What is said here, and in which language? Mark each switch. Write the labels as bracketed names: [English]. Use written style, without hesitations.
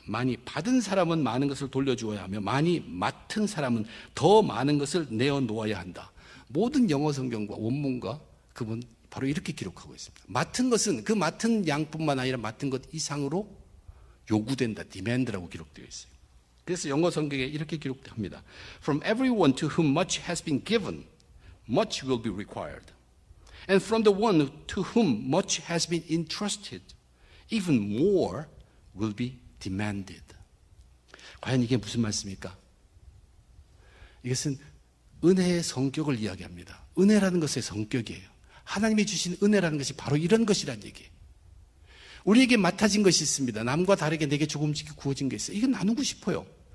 [Korean] 많이 받은 사람은 많은 것을 돌려주어야 하며 많이 맡은 사람은 더 많은 것을 내어놓아야 한다. 모든 영어 성경과 원문과 그분 바로 이렇게 기록하고 있습니다. 맡은 것은 그 맡은 양뿐만 아니라 맡은 것 이상으로 요구된다. demand라고 기록되어 있어요. 그래서 영어 성경에 이렇게 기록합니다. [English] From everyone to whom much has been given, much will be required. And from the one to whom much has been entrusted, even more will be demanded. [Korean] 과연 이게 무슨 말씀입니까? 이것은 은혜의 성격을 이야기합니다. 은혜라는 것의 성격이에요. 하나님이 주신 은혜라는 것이 바로 이런 것이란 얘기예요. 우리에게 맡아진 것이 있습니다. 남과 다르게 내게 조금씩 구워진 게 있어요. 이건 나누고 싶어요.